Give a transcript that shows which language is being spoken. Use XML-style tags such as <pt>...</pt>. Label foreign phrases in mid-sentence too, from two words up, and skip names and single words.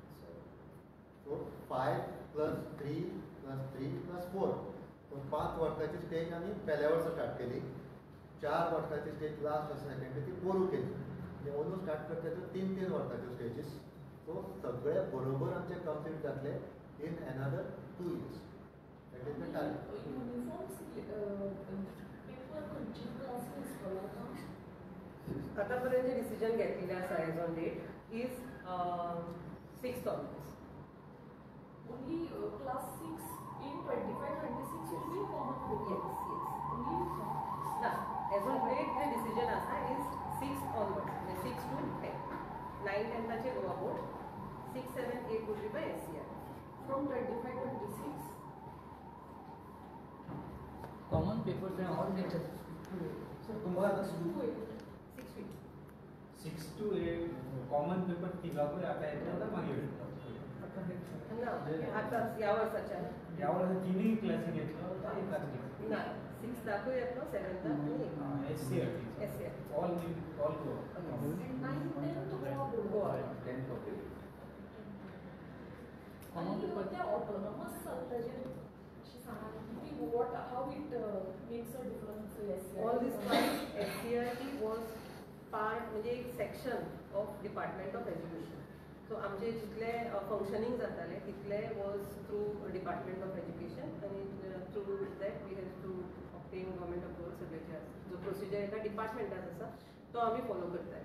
<kok>सो 5 + 3 + 3 + 4 सो 5 वर्साची स्टेज आमी पहिल्या वर्सा स्टार्ट केली. 4 वर्साची स्टेज लास्ट वर्सा सेकंडरी ती पोरू केली. म्हणजे अंदू स्टार्ट करता त्यो 3 वर्साच्यो स्टेजीस. सो सगळे बरोबर आमचे कंप्लीट जातले</kok> <en>in another 2 years. that is the target. uniform paper</en> <kok>खंयचे क्लासेस आसतलो? आतापर्यंत जे डिसिजन घेतलेले आसा</kok> <en>as on date is 6th onwards. Only class 6 in 25-26 will be common paper. Yes. Only</en> <kok>ना</kok> <en>as on date</en> <kok>जे डिसिजन आसा</kok> <en>is 6th onwards</en> <kok>म्हणजे 6 to 10.</kok> <en>9,</en> <kok>10चे गोवा बोर्ड,</kok> <en>6, 7, 8 would be by SCR. from 25-26. common papers and all lectures.</en> <kok>सर तुम्हाला आता</kok> <en>6 to 8. 6 weeks.</en> <kok>6 to 8</kok> <en>common paper</en> <kok>तिघांकूय आता येतो ना मागीर ना आता ह्या वर्साच्या यावर तिन्ही क्लासीक येतलो काय एकाच घेतलो ना 6th दाखवू येतलो 7th आणि SCRT SCR.</kok> <en>all go And 9, 10 to Goa board. गोवा.</en> <kok>आणि त्या autonomous ताजेर अशी सांगा की</kok> <en>how it makes a difference in SCRT. All this time SCRT was part</en> <kok>म्हणजे एक</kok> <en>section of Department of Education. सो</en> <kok>आमचे जितले फंक्शनिंग जाताले तितले</kok> <en>was through Department of Education आनी through that we have to obtain government approval</en> <kok>सगळ्याचे आसा. जो प्रोसिजर एका डिपार्टमेंटात आसा तो आमी फॉलो करताली.</kok>